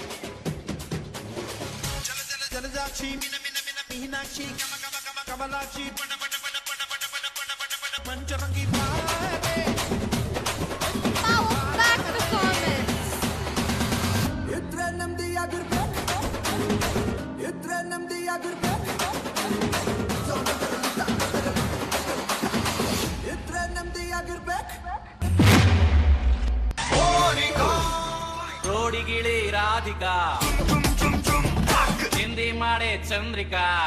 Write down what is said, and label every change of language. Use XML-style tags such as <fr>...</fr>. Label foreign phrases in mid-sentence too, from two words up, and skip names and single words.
<kn>ಜಲಜಾಕ್ಷಿ ಮಿನ ಮಿನ ಮಿನ ಮೀನಾಕ್ಷಿ ಕಮ ಕಮ ಕಮ ಕಮಲಾಕ್ಷಿ ಪಣ ಪಣ ಪಣ ಪಣ ಪಣ ಪಣ ಪಣ ಪಣ ಪಣ ಪಂಚರಂಗಿ ಬಾರೆ</kn> <en>Power back performance.</en> <kn>ಇದ್ರ ನಮ್ದಿಯಾಗಿರ್ಬೇಕು ಇದ್ರ ನಮ್ದಿಯಾಗಿರ್ಬೇಕು ಇದ್ರ ನಮ್ದಿಯಾಗಿರ್ಬೇಕು ರೋಡಿಗಿಳಿ ರಾಧಿಕಾ ಹಿಂದಿ ಮಾಡೆ ಚಂದ್ರಿಕಾ</kn>